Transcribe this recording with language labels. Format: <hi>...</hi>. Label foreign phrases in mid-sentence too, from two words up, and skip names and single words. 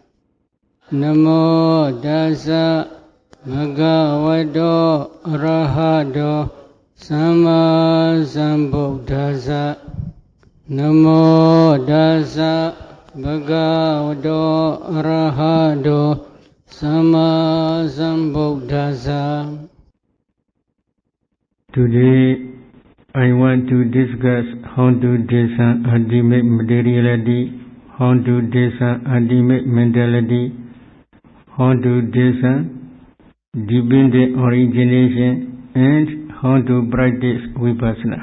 <pi>Namo Tassa Bhagavato Arahato Samma Sambuddhassa. Namo Tassa Bhagavato Arahato Samma Sambuddhassa.</pi> <en>Today, I want to discuss how to discern ultimate materiality, how to discern ultimate mentality, how to discern dependent origination, and how to practice vipassana.</en>